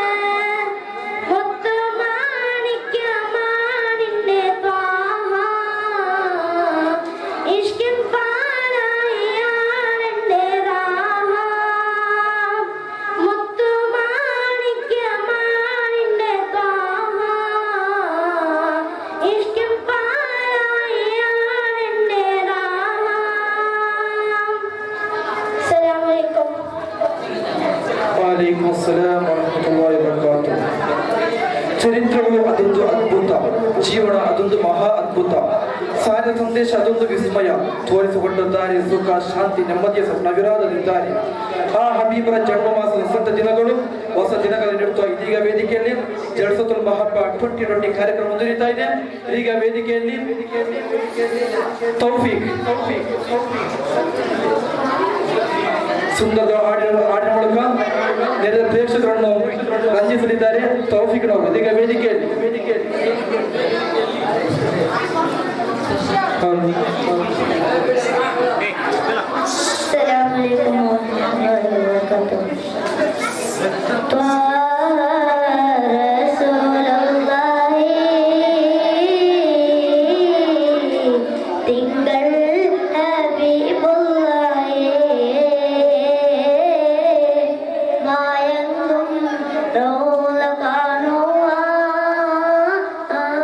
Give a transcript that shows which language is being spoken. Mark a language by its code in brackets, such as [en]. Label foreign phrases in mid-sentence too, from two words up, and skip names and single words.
[ml] മുത്തുമാണിക്യമാണിന്റെ ത്വാഹ ഇഷ്കിൻ പാലായാണെന്റെ രാഹ മുത്തുമാണിക്യമാണിന്റെ ത്വാഹ ഇഷ്കിൻ പാലായാണെന്റെ രാഹ. [ar] السلام عليكم. وعليكم السلام ورحمة الله وبركاته. [kn] ಚರಿತ್ರವು ಅದೊಂದು ಅದ್ಭುತ, ಜೀವನ ಅದೊಂದು ಮಹಾ ಅದ್ಭುತ, ಸಾರ ಸಂದೇಶ ಅದೊಂದು ವಿಸ್ಮಯ, ತೋರಿಸಿಕೊಂಡ ದಾರಿ ಸುಖ ಶಾಂತಿ ನೆಮ್ಮದಿಯ ನವಿರಾದದಿದ್ದಾರೆ. ಆ ಹಬೀಬರ ಜನ್ಮ ಮಾಸದ ವಸಂತ ದಿನಗಳು ಹೊಸ ದಿನಗಳನ್ನು ನೀಡುತ್ತಾ ಇದೀಗ ವೇದಿಕೆಯಲ್ಲಿ ಜಲ್ಸತುಲ್ ಮಹಬ್ಬ 2020 ಕಾರ್ಯಕ್ರಮ ಮುಂದುವರಿತಾ ಇದೆ. ಈಗ ವೇದಿಕೆಯಲ್ಲಿ ತೌಫೀಕ್ ಸುಂದರ ಹಾಡಿನ ಮೂಲಕ ನೆರೆದ ಪ್ರೇಕ್ಷಕರನ್ನು ರಂಜಿಸಲಿದ್ದಾರೆ. ತೌಫೀಕ್ ರವರು ಇದೀಗ ವೇದಿಕೆಯಲ್ಲಿ [ar] السلام عليكم ورحمة الله وبركاته. رسول الله [ml] തിങ്കൾ ഹബീബുള്ളാഹി മായങ്ങും റൗള കാണുവാൻ